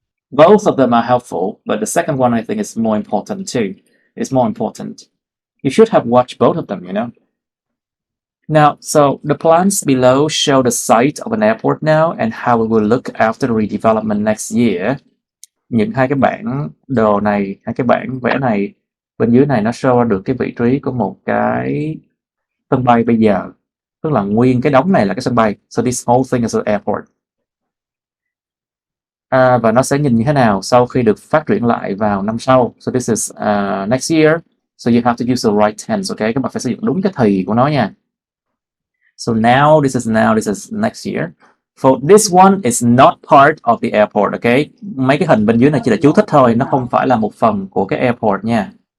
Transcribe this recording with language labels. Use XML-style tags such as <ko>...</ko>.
<en>Both of them are helpful, but the second one I think is more important too. It's more important. You should have watched both of them, you know. Now, so the plans below show the site of an airport now and how it will look after the redevelopment next year.</en> <vi>Những hai cái bảng đồ này, hai cái bảng vẽ này bên dưới này nó show được cái vị trí của một cái sân bay bây giờ. Tức là nguyên cái đống này là cái sân bay.</vi> <en>So this whole thing is an airport.</en> <vi>Và nó sẽ nhìn như thế nào sau khi được phát triển lại vào năm sau.</vi> <en>So this is next year. So you have to use the right tense, okay?</en> <vi>Các bạn phải sử dụng đúng cái thì của nó nha.</vi> <en>So now, this is next year. For this one is not part of the airport, okay?</en> <vi>Mấy cái hình bên dưới này chỉ là chú thích thôi, nó không phải là một phần của cái airport nha.</vi>